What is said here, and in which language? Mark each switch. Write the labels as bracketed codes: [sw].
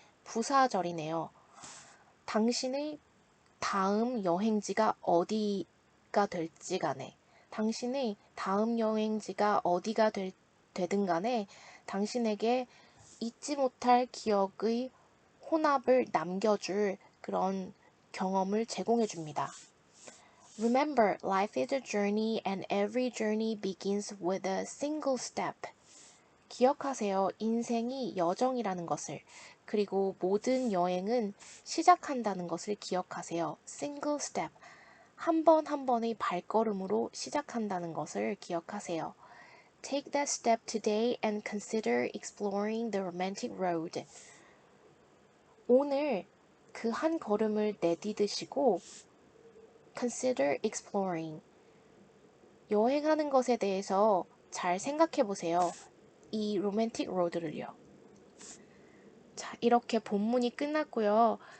[ko] 부사절이네요. 당신의 다음 여행지가 어디가 될지 간에, 당신의 다음 여행지가 어디가 되든 간에 당신에게 잊지 못할 기억의 혼합을 남겨줄 그런 경험을 제공해 줍니다. [en] Remember, life is a journey and every journey begins with a single step. [ko] 기억하세요. 인생이 여정이라는 것을. 그리고 모든 여행은 시작한다는 것을 기억하세요. [en] Single step. [ko] 한 번 한 번의 발걸음으로 시작한다는 것을 기억하세요. [en] Take that step today and consider exploring the romantic road. [ko] 오늘 그 한 걸음을 내디드시고 [en] consider exploring. [ko] 여행하는 것에 대해서 잘 생각해 보세요. 이 로맨틱 로드를요. 자, 이렇게 본문이 끝났고요.